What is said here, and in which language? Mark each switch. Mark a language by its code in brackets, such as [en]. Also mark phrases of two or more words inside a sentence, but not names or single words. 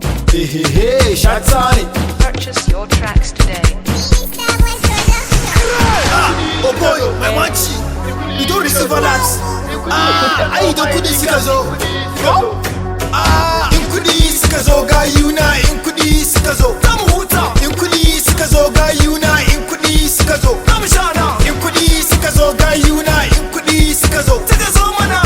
[ha] Hey, hey, hey, Shata ne. [en] Purchase your tracks today. Ah, oh boy, my manchi. You don't receive alerts. [ha] Ah, ai da kudi suka zo. Yo. Ah, in kudi suka zo, gayuna, in kudi suka zo. Za mu huta. In kudi suka zo, gayuna, in kudi suka zo. Za mu sha na. In kudi suka zo, gayuna, in kudi suka zo. Suka zo mana.